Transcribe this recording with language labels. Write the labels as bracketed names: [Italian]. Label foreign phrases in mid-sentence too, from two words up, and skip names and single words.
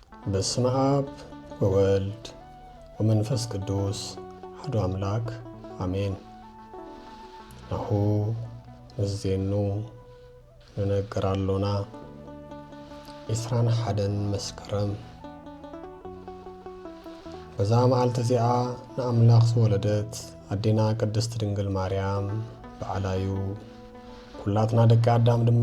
[Geez] በስመ አብ ወወልድ ወመንፈስ ቅዱስ አሐዱ አምላክ አሜን። ናሁ ንዜኑ ንነገራሎና [Tigrinya] ኢስራን ሓደን መስከረም በዛ መዓልቲ እዚኣ ንኣምላኽ ዝወለደት ኣዴና ቅድስት ድንግል ማርያም በዓላዩ ኩላትና ደቂ ኣዳም ድማ